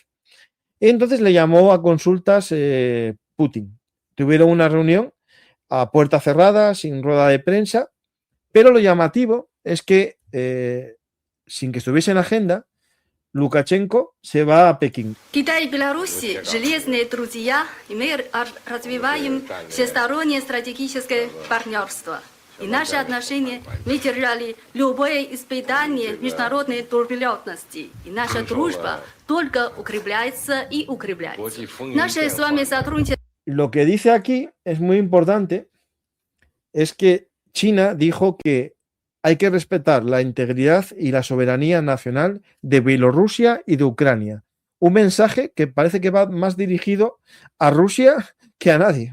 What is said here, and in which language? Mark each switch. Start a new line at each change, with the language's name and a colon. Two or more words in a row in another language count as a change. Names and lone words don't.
Spanish: Y entonces le llamó a consultas Putin. Tuvieron una reunión a puerta cerrada, sin rueda de prensa, pero lo llamativo es que, sin que estuviese en agenda, Lukashenko se va a Pekín.
Russian: Китай и Беларусь – железные друзья, и мы развиваем всестороннее стратегическое партнерство. И наши отношения выдержали любое испытание международной турбулентности. И наша дружба только укрепляется и укрепляется. Наше с вами сотрудничество.
Spanish: Lo que dice aquí es muy importante, es que China dijo que hay que respetar la integridad y la soberanía nacional de Bielorrusia y de Ucrania. Un mensaje que parece que va más dirigido a Rusia que a nadie.